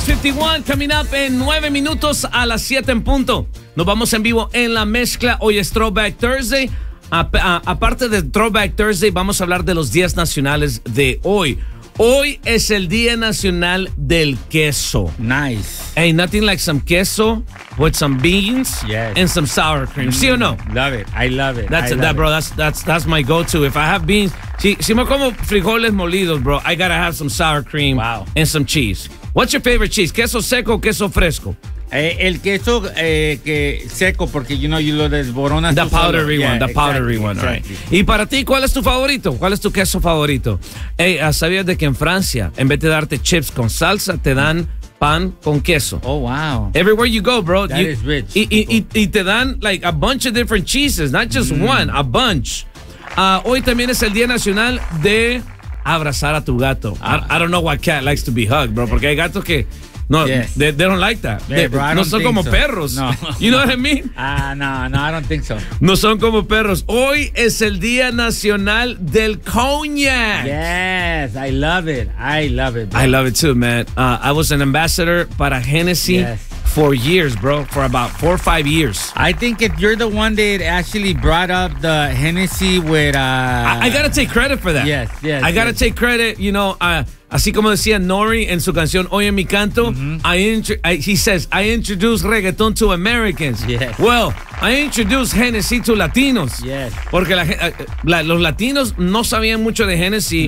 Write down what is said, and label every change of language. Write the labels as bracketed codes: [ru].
[es] 51, coming up en 9 minutos a las 7 en punto. Nos vamos en vivo en La Mezcla. Hoy es Throwback Thursday. Aparte de Throwback Thursday, vamos a hablar de los días nacionales de hoy. Hoy es el Día Nacional del Queso. [en] Nice. Hey, nothing like some queso with some beans, yes, and some sour cream. [es] Mm. ¿Sí o no? [en] Love it. I love it. That's my go-to. If I have beans, [es] si me como frijoles molidos, [en] bro, I gotta have some sour cream. Wow. And some cheese. What's your favorite cheese? [es] ¿Queso seco o queso fresco? El queso que seco, porque [en] you know, [es] you lo desboronas. [en] The powdery solo. One, yeah, the powdery, exactly, one, exactly. Right. [es] Y para ti, ¿cuál es tu favorito? ¿Cuál es tu queso favorito? Hey, ¿sabías de que en Francia, en vez de darte chips con salsa, te dan pan con queso? [en] Oh, wow. Everywhere you go, bro. That you, is rich. [es] Y te dan [en] like a bunch of different cheeses, not just one, a bunch. [es] Hoy también es el Día Nacional de abrazar a tu gato. [en] I don't know what cat likes to be hugged, bro, [es] porque hay gatos que... [en] No, yes, they don't like that. Yeah, bro, [es] no son como perros. No. [en] You know what I mean? No, I don't think so. [es] No son como perros. Hoy es el Día Nacional del Cognac. [en] Yes, I love it. I love it, bro. I love it too, man. I was an ambassador para Hennessy, yes, for years, bro, for about 4 or 5 years. I think if you're the one that actually brought up the Hennessy with... I got to take credit for that. Yes, yes. I got to take credit, you know... [es] Así como decía Nori en su canción Hoy en mi canto, mm-hmm, he says, [en] I introduced reggaeton to Americans. Yes. Well, I introduced Hennessy to Latinos. Yes. [es] Porque los Latinos no sabían mucho de Hennessy.